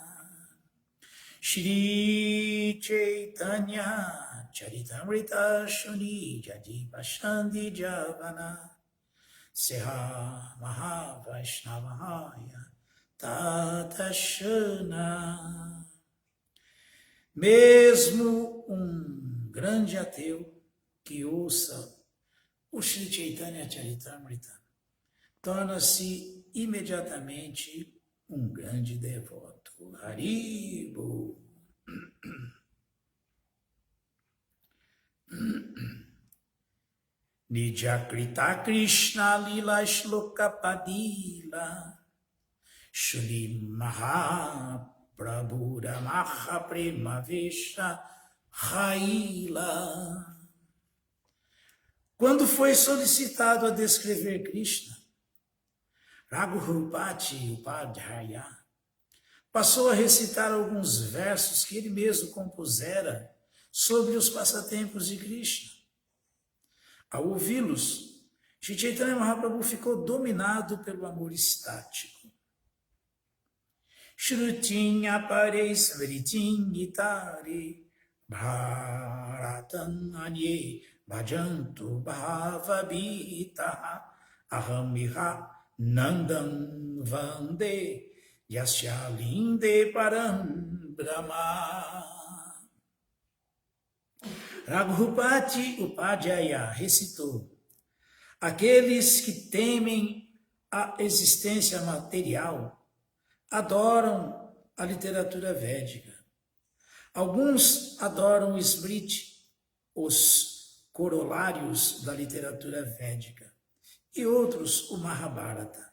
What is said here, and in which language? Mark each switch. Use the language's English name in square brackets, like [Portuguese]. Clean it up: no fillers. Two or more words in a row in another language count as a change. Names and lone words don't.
[Bangla] শ্রী চৈতন্য চরিতামৃত শুনি যদি পাষণ্ডী যবন সেহ মহা বৈষ্ণব হয় ততক্ষণ. [Portuguese] Mesmo um grande ateu que ouça o Shri Chaitanya Charitamrita torna-se imediatamente um grande devoto. Haribo. [Bangla] নিজকৃত কৃষ্ণ লীলা শ্লোক পড়িলা শ্রী মহাপ্রভুর মহাপ্রেম আবেশ হৈলা. [Portuguese] Quando foi solicitado a descrever Krishna, Raghupati Upadhyaya passou a recitar alguns versos que ele mesmo compusera sobre os passatempos de Krishna. Ao ouvi-los, Shri Chaitanya Mahaprabhu ficou dominado pelo amor estático. [Sanskrit] श्रुतिम् अपरे स्मृतिम् इतरे भारतम् अन्ये भजन्तु भवभीताः अहमिह नन्दं वन्दे यस्यालिन्दे परं ब्रह्म. [Portuguese] Raghupati Upadhyaya recitou: aqueles que temem a existência material adoram a literatura védica. Alguns adoram o Smriti, os corolários da literatura védica, e outros o Mahabharata.